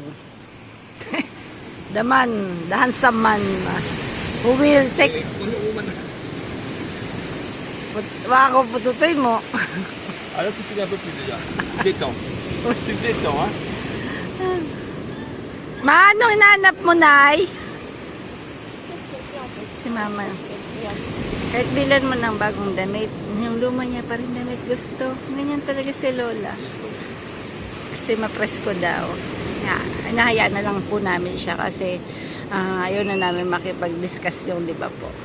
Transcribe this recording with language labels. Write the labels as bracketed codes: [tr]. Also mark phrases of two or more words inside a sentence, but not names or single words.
[en] The man, the handsome man who will take... [tl] Baka ko pututoy mo. [fr] Alors tu suis un peu plus déjà. Détends. Tu te détends, hein? [tl] Ma, anong hinahanap mo, Nay? Si Mama. Kahit bilan mo ng bagong damit, yung luma niya pa rin damit gusto. Ganyan talaga si Lola. Kasi mapresko daw. Nahayaan na lang po namin siya kasi ayaw na namin makipag-discussion, di ba po?